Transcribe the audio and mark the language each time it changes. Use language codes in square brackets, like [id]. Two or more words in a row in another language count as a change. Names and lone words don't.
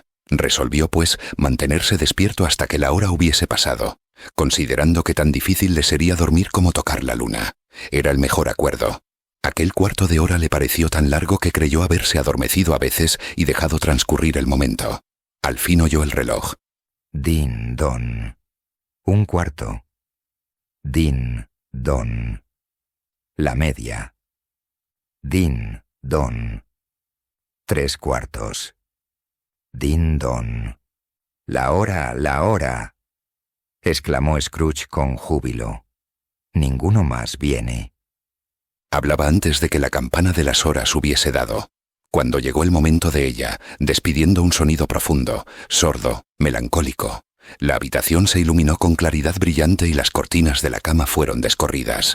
[es] Resolvió, pues, mantenerse despierto hasta que la hora hubiese pasado, considerando que tan difícil le sería dormir como tocar la luna. Era el mejor acuerdo. Aquel 1/4 de hora le pareció tan largo que creyó haberse adormecido a veces y dejado transcurrir el momento. Al fin oyó el reloj. Din, don. 1/4. Din, don. La media. Din, don. 3/4. Din, don. La hora, exclamó Scrooge con júbilo. Ninguno más viene. Hablaba antes de que la campana de las horas hubiese dado. Cuando llegó el momento de ella, despidiendo un sonido profundo, sordo, melancólico, la habitación se iluminó con claridad brillante y las cortinas de la cama fueron descorridas.